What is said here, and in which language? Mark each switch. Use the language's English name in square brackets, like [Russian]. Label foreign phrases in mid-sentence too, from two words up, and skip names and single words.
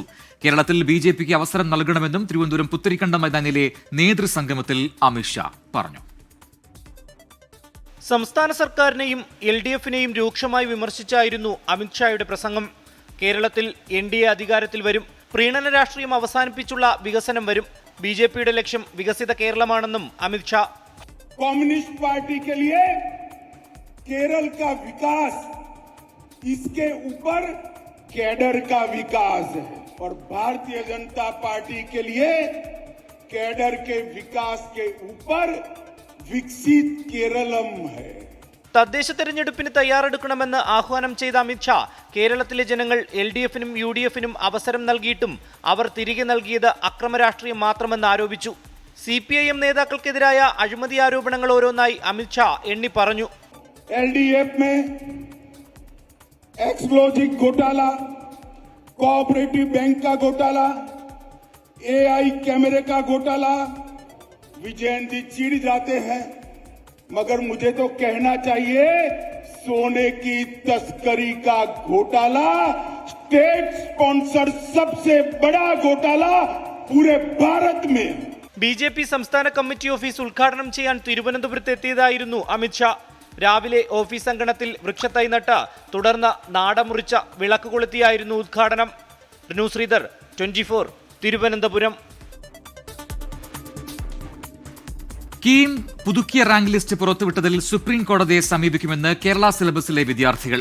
[Malayalam] കേരളത്തിൽ BJPക്ക് അവസരം നൽകണമെന്നും തിരുവനന്തപുരം പുത്തരിക്കണ്ടം മൈതാനിയിലെ നേതൃസംഗമത്തിൽ അമിത്ഷാ പറഞ്ഞു. സംസ്ഥാന സർക്കാരിനെയും LDFനെയും രൂക്ഷമായി വിമർശിച്ചായിരുന്നു അമിത്ഷായുടെ പ്രസംഗം. കേരളത്തിൽ NDA അധികാരത്തിൽ വരും, പ്രീണന രാഷ്ട്രീയം അവസാനിപ്പിച്ചുള്ള വികസനം വരും, BJPയുടെ ലക്ഷ്യം വികസിത കേരളമാണെന്നും അമിത്ഷാ. [Hindi] कम्युनिस्ट पार्टी के लिए केरल का विकास इसके ऊपर कैडर का विकास है और भारतीय जनता पार्टी के लिए कैडर के विकास के ऊपर विकसित केरलम है. [Malayalam] തദ്ദേശ തെരഞ്ഞെടുപ്പിന് തയ്യാറെടുക്കണമെന്ന് ആഹ്വാനം ചെയ്ത അമിത്ഷാ കേരളത്തിലെ ജനങ്ങൾ LDFനും UDFനും അവസരം നൽകിയിട്ടും അവർ തിരികെ നൽകിയത് അക്രമ രാഷ്ട്രീയം മാത്രമെന്ന് ആരോപിച്ചു. CPIM നേതാക്കൾക്കെതിരായ അഴിമതി ആരോപണങ്ങൾ ഓരോന്നായി അമിത്ഷാ എണ്ണി പറഞ്ഞു. [Hindi] LDF में एक्सप्लोजिव घोटाला, [English] cooperative bank [Hindi] का घोटाला, AI कैमरे का घोटाला, विजयंती चिढ़ जाते हैं मगर मुझे तो कहना चाहिए सोने की तस्करी का घोटाला, [English] state sponsor [Hindi] सबसे बड़ा घोटाला पूरे भारत में. [Malayalam] BJP സംസ്ഥാന കമ്മിറ്റി ഓഫീസ് ഉദ്ഘാടനം ചെയ്യാൻ തിരുവനന്തപുരത്ത് എത്തിയതായിരുന്നു അമിത്ഷാ. രാവിലെ ഓഫീസ് അങ്കണത്തിൽ വൃക്ഷത്തൈ നട്ട് തുടർന്ന് നാടമുറിച്ച വിളക്ക് കൊളുത്തിയായിരുന്നു ഉദ്ഘാടനം. ന്യൂസ് ശ്രീധർ, 24, തിരുവനന്തപുരം. കീം പുതുക്കിയ റാങ്ക് ലിസ്റ്റ് പുറത്തുവിട്ടതിൽ സുപ്രീം കോടതിയെ സമീപിക്കുമെന്ന് കേരള സിലബസിലെ വിദ്യാർത്ഥികൾ.